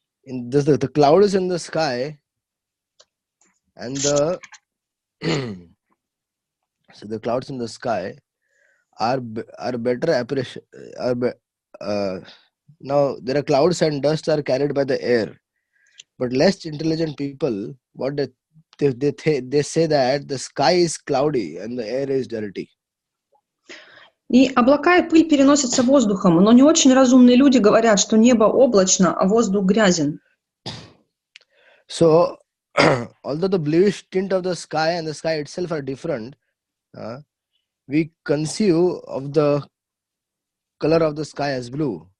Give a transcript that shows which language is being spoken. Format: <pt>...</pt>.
<en>So the cloud is in the sky and the so the clouds in the sky are better appreciation. Uh, Now there are clouds and dust are carried by the air, but less intelligent people, what they say that the sky is cloudy and the air is dirty.</en> <ru>И облака и пыль переносятся воздухом, но не очень разумные люди говорят, что небо облачно, а воздух грязен.</ru> <en>So, although the bluish tint of the sky and the sky itself are different, we conceive of the color of the sky as blue.</en>